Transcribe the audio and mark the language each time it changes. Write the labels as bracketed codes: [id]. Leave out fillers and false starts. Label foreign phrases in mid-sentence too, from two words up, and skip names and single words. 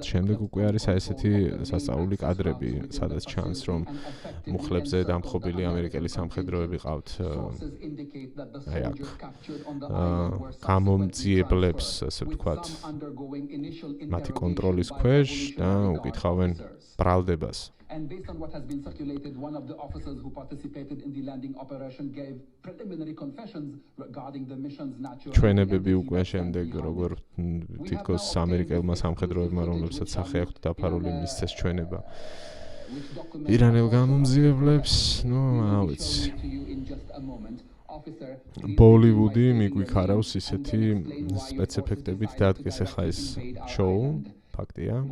[ka] შემდეგ უკვე არის აი ესეთი სასწაული კადრები, სადაც ჩანს, რომ მუხლებზე დამხობილი ამერიკელი სამხედროები ყავთ აი აქ გამომძიებლებს, ასე ვთქვათ, მათი კონტროლის ქვეშ და უკითხავენ ბრალდებას. [en] And based on what has been circulated, one of the officers who participated in the landing operation gave preliminary confessions regarding the mission's nature. [ka] ჩვენებები უკვე შემდეგ როგორ თითქოს ამერიკელმა სამხედროებმა, რომლებსაც სახე აქვთ დაფარული, მისცეს ჩვენება ირანელ გამომძიებლებს, ნუ რა ვიცი. ბოლივუდი მიგვიქარავს ისეთი სპეციფექტებით დადგეს ახლა ეს შოუ, ფაქტია.